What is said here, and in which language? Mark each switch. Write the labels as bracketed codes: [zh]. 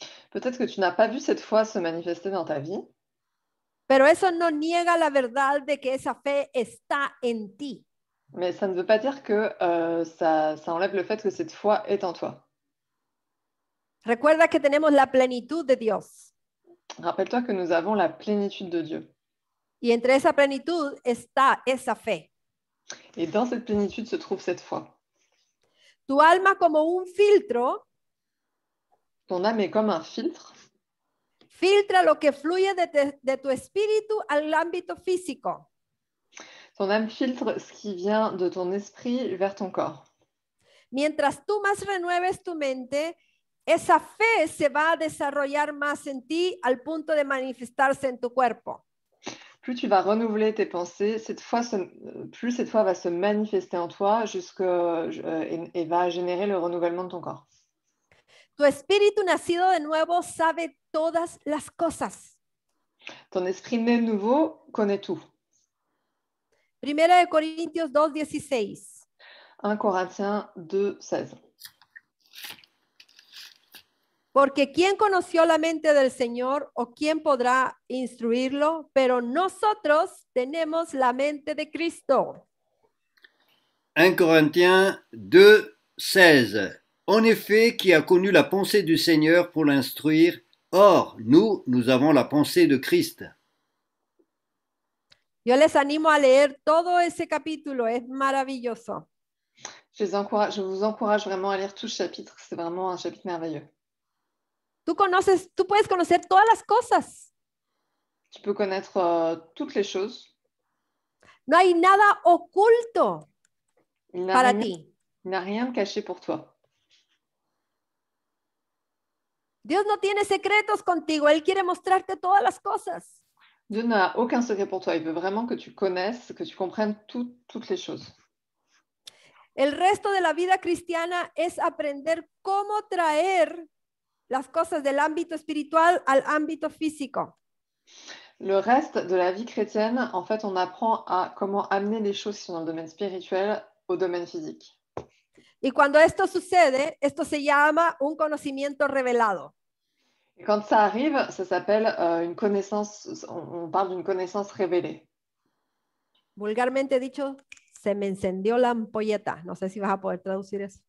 [fr] Peut-être que tu n'as pas vu cette foi se manifester dans ta vie. [es] Pero eso no niega la verdad de que esa fe está en ti. [fr] Mais ça ne veut pas dire que ça enlève le fait que cette foi est en toi. [es] Recuerda que tenemos la plenitud de Dios. [fr] Rappelle-toi que nous avons la plénitude de Dieu. [es] Y entre esa plenitud está esa fe. [fr] Et dans cette plénitude se trouve cette foi. [es] Tu alma como un filtro [fr] Ton âme est comme un filtre. [es] filtra lo que fluye de tu espíritu al ámbito físico. [fr] Ton âme filtre ce qui vient de ton esprit vers ton corps. [es] Mientras tú más renueves tu mente, esa fe se va a desarrollar más en ti al punto de manifestarse en tu cuerpo. [fr] Plus tu vas renouveler tes pensées, plus cette foi va se manifester en toi et va générer le renouvellement de ton corps. [es] Tu espíritu nacido de nuevo sabe todas las cosas. [fr] Ton esprit né de nouveau connaît tout. [es] Primera de Corintios 2:16. [fr] 1 Corinthiens 2:16. [es] Porque ¿quién conoció la mente del Señor o quién podrá instruirlo? Pero nosotros tenemos la mente de Cristo. [fr] 1 Corinthiens 2:16. En effet, qui a connu la pensée du Seigneur pour l'instruire? Or, nous avons la pensée de Christ. [es] Yo les animo a leer todo ese capítulo, es maravilloso. [fr] Je vous encourage vraiment à lire tout ce chapitre. C'est vraiment un chapitre merveilleux. [es] Tú puedes conocer todas las cosas. [fr] Tu peux connaître toutes les choses. [es] No hay nada oculto para ti. [fr] Il n'a rien caché pour toi. [es] Dios no tiene secretos contigo, Él quiere mostrarte todas las cosas. [fr] Dieu n'a aucun secret pour toi. Il veut vraiment que tu connaisses, que tu comprennes toutes les choses. [es] El resto de la vida cristiana es aprender cómo traer las cosas del ámbito espiritual al ámbito físico. [fr] Le reste de la vie chrétienne, en fait, on apprend à comment amener les choses qui sont dans le domaine spirituel au domaine physique. [es] Y cuando esto sucede, esto se llama un conocimiento revelado. [fr] Et quand ça arrive, ça s'appelle une connaissance, on parle d'une connaissance révélée. [es] Vulgarmente dicho, se me encendió la ampolleta. No sé si vas a poder traducir eso.